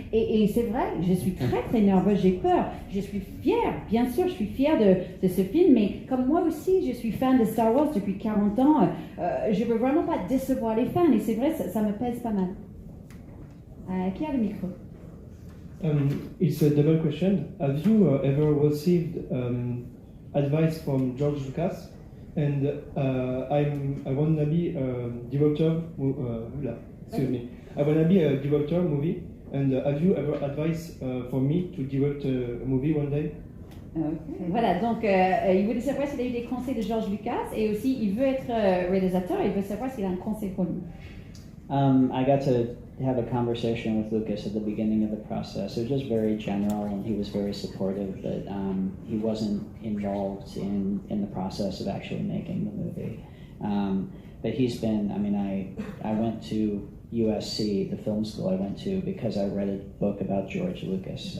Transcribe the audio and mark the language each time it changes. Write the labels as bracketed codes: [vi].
[fr] Et c'est vrai, je suis très très nerveuse, j'ai peur, je suis fière, bien sûr, je suis fière de ce film, mais comme moi aussi, je suis fan de Star Wars depuis 40 ans, je ne veux vraiment pas décevoir les fans, et c'est vrai, ça me pèse pas mal. Qui a le micro? [en] It's a double question. Have you ever received advice from George Lucas? And I want to be a director. Excuse me. I want to be a director movie. And have you ever advised for me to direct a movie one day? Okay. [fr] Voilà, donc il voulait savoir s'il a eu des conseils de George Lucas, et aussi il veut être réalisateur, et il veut savoir s'il a un conseil pour lui. [en] I got to have a conversation with Lucas at the beginning of the process. It was just very general, and he was very supportive, but he wasn't involved in the process of actually making the movie. But he's been, I went to USC, the film school I went to, because I read a book about George Lucas.